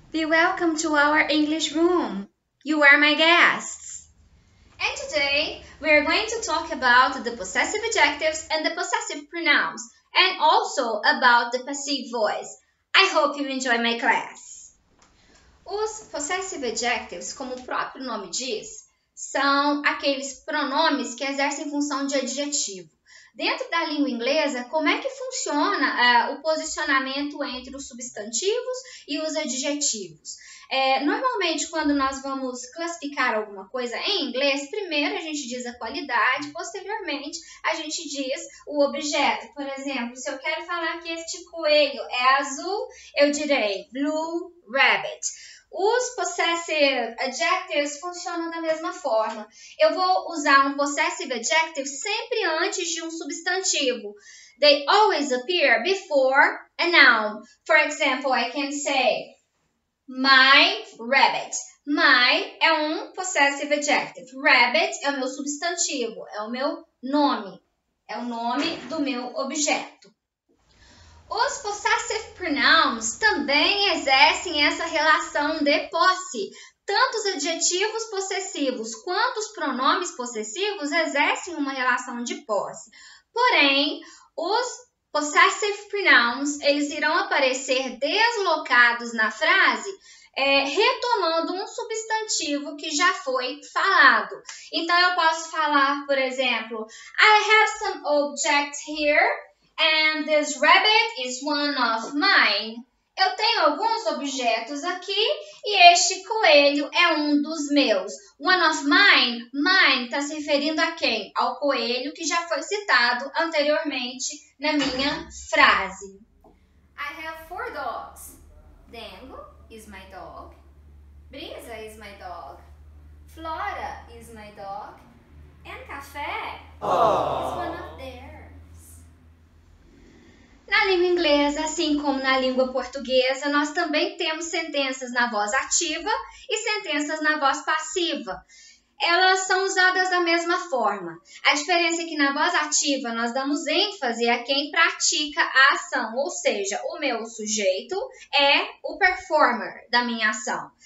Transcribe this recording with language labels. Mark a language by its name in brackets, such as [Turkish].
[English] welcome to our English room. You are my guests. And today we're going to talk about the possessive adjectives and the possessive pronouns, and also about the passive voice. I hope you enjoy my class. [Portuguese] Os possessive adjectives, como o próprio nome diz, são aqueles pronomes que exercem função de adjetivo. Dentro da língua inglesa, como é que funciona o posicionamento entre os substantivos e os adjetivos? Normalmente, quando nós vamos classificar alguma coisa em inglês, primeiro a gente diz a qualidade, posteriormente a gente diz o objeto. Por exemplo, se eu quero falar que este coelho é azul, eu direi blue rabbit. Os possessive adjectives funcionam da mesma forma. Eu vou usar um possessive adjective sempre antes de um substantivo. [English] They always appear before a noun. For example, I can say my rabbit. [Portuguese] My é um possessive adjective. Rabbit é o meu substantivo, é o meu nome. É o nome do meu objeto. Os possessive pronouns também exercem essa relação de posse. Tanto os adjetivos possessivos quanto os pronomes possessivos exercem uma relação de posse. Porém, os possessive pronouns, eles irão aparecer deslocados na frase, retomando um substantivo que já foi falado. Então, eu posso falar, por exemplo, [English] I have some objects here. And this rabbit is one of mine. [Portuguese] Eu tenho alguns objetos aqui e este coelho é um dos meus. One of mine, mine está se referindo a quem? Ao coelho que já foi citado anteriormente na minha frase. [English] I have 4 dogs. Dango is my dog. Brisa is my dog. Flora is my dog. And Café is one of theirs. [Portuguese] Na língua inglesa, assim como na língua portuguesa, nós também temos sentenças na voz ativa e sentenças na voz passiva. Elas são usadas da mesma forma. A diferença é que na voz ativa nós damos ênfase a quem pratica a ação, ou seja, o meu sujeito é o performer da minha ação.